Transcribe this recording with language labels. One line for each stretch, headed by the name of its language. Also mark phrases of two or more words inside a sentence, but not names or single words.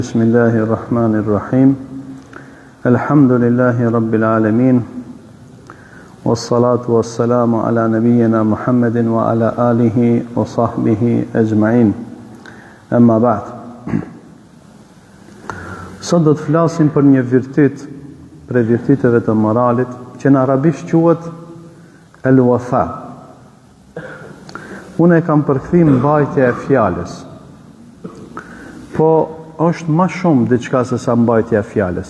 Arabic: بسم الله الرحمن الرحيم. الحمد لله رب العالمين. والصلاة والسلام على نبينا محمد وعلى آله وصحبه أجمعين. أما بعد.
Albanian: Sot do të flasim për një virtyt prej virtyteve të moralit që në arabisht quhet al-wafa. Unë e kam përkthim mbajtja e fjalës. Po është më shumë diçka se sa mbajtja e fjalës.